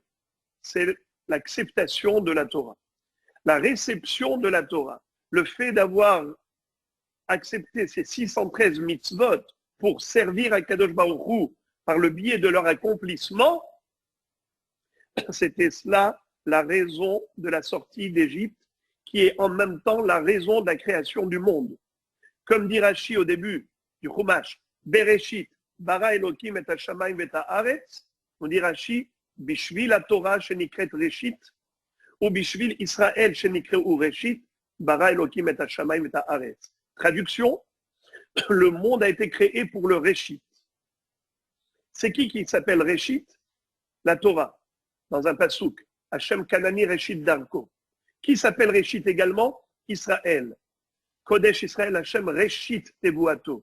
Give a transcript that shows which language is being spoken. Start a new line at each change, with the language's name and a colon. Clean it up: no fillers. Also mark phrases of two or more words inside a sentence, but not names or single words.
French: C'est l'acceptation de la Torah, la réception de la Torah, le fait d'avoir accepté ces 613 mitzvot pour servir à Kadosh Baruch Hu par le biais de leur accomplissement, c'était cela la raison de la sortie d'Égypte, qui est en même temps la raison de la création du monde. Comme dit Rashi au début du Chumash,
Hebrew: בראשית, ברא אלוקים את השמים את הארץ,
French: on dit
Hebrew: Rashi, בשביל התורה שנקראת ראשית, ou בשביל ישראל שנקרא ראשית, ברא אלוקים את השמים את הארץ.
French: Traduction, le monde a été créé pour le Reshit. C'est qui s'appelle Réchit? La Torah, dans un pasouk.
Hebrew: ה' קנני ראשית דרכו.
French: Qui s'appelle Réchit également? Israël.
Hebrew: קודש ישראל ה' ראשית תבואתו.